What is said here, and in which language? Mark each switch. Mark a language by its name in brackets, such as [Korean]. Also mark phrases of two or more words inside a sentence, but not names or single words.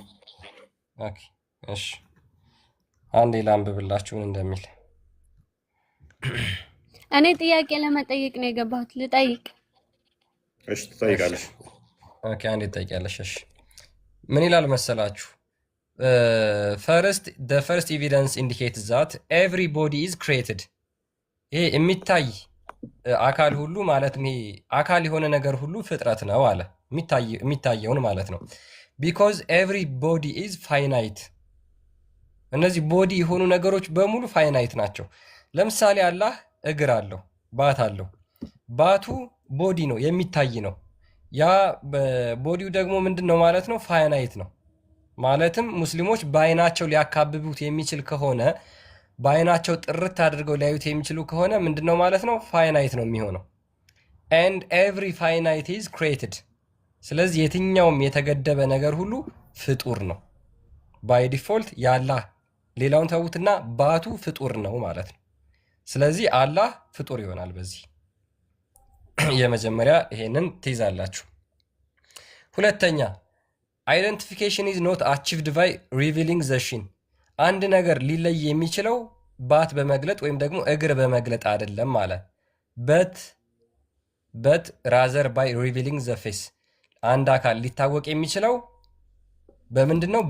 [Amharic] እሺ አንዴ ላንብብላችሁን እንደሚል እኔ ጥያቄ ለመጠየቅ ነው የገባሁት። ልጠይቅ? እሺ ትጠይቃለሽ። ኦኬ አንዴ ትጠይቂያለሽ። እሺ ምን ይላል መሰላችሁ? [English] the first evidence indicates that every body is created። [Amharic] ይሄ የሚታይ አካል ሁሉ ማለትም ይሄ አካል የሆነ ነገር ሁሉ ፍጥረት ነው አለ። የሚታየውን ማለት ነው። [English] because every body is finite። [Amharic] እነዚህ ቦዲ የሆኑ ነገሮች በሙሉ ፋይናይት ናቸው። ለምሳሌ አላህ እግር አለው፣ ባት አለው። ባቱ ቦዲ ነው፣ የሚታይ ነው። ያ ቦዲው ደግሞ ምንድን ነው ማለት ነው? ፋይናይት ነው። ማለትም ሙስሊሞች በአይናቸው ሊያካብቡት የሚችል ከሆነ በአይናቸው ጥርት አድርገው ሊያዩት የሚችሉ ከሆነ ምንድን ነው ማለት ነው? ፋይናይት ነው የሚሆነው። [English] and every finite is created። [Amharic] ስለዚህ የትኛውም የተገደበ ነገር ሁሉ ፍጡር ነው ባይ ዲፎልት። የአላህ ሌላውን ተዉትና ባቱ ፍጡር ነው ማለት ነው። ስለዚህ አላህ ፍጡር ይሆናል። በዚህ የመጀመሪያ ይሄንን ትይዛላችሁ። ሁለተኛ [English] identification is not achieved by revealing the shin። [Amharic] አንድ ነገር ሊለይ የሚችለው ባት በመግለጥ ወይም ደግሞ እግር በመግለጥ አይደለም አለ። [English] but rather by revealing the face። [Amharic] አንድ አካል ሊታወቅ የሚችለው በምንድን ነው?